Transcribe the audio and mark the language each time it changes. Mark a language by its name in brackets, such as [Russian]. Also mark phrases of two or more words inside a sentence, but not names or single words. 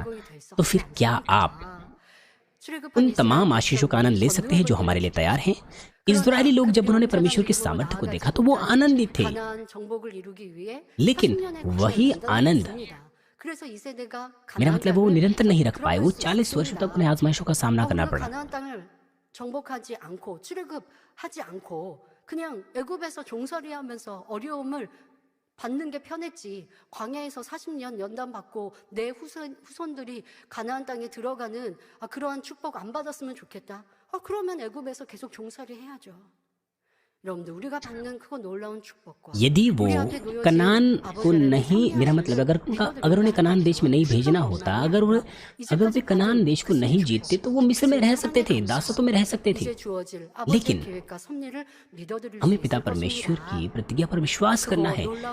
[Hindi] तो फिर क्या आप उन तमाम आशीषों का आनंद ले सकते हैं जो हमारे लिए तैयार हैं? इस्राएली लोग जब उन्होंने परमेश्वर के सामर्थ्य को देखा तो वो आनंदित थे, लेकिन वही आनंद, मेरा मतलब वो निरंतर नहीं रख पाए। वो 40 वर्षों तक उन्हें आजमाइशों का सामना करना पड़ा। [Korean] 정복하지 않고 출애굽하지 않고 그냥 애굽에서 종살이하면서 어려움을 받는 게 편했지, 광야에서 40년 연단받고 내 후손들이 가나안 땅에 들어가는 그러한 축복 안 받았으면 좋겠다. 그러면 애굽에서 계속 종살이 해야죠. [Hindi] यदि वो कनान को नहीं, मेरा मतलब अगर उन्हें कनान देश में नहीं भेजना होता, अगर वे कनान देश को नहीं जीतते तो वो मिस्र में रह सकते थे, दासत्व में रह सकते थे। लेकिन हमें पिता परमेश्वर की प्रतिज्ञा पर विश्वास करना है।